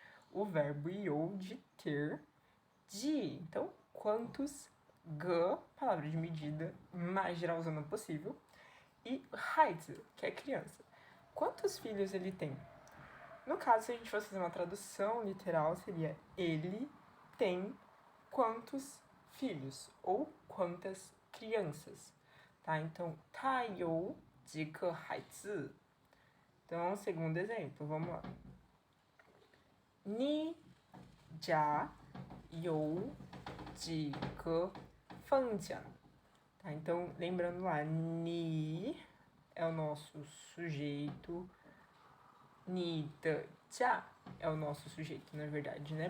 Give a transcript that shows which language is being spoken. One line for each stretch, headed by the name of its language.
Portuguese: O verbo you de ter, de, então, quantos, ge, palavra de medida mais geralzona possível, e haizi, que é criança. Quantos filhos ele tem? No caso, se a gente fosse fazer uma tradução literal, seria ele tem quantos filhos ou quantas crianças, tá?
Chinese: Então, 他有几个孩子?
Portuguese: Então, segundo exemplo, vamos lá.
Chinese: 你家有几个房间?Tá?
Portuguese: Então, lembrando lá, ni é o nosso sujeito, ni de jia é o nosso sujeito, na verdade, né?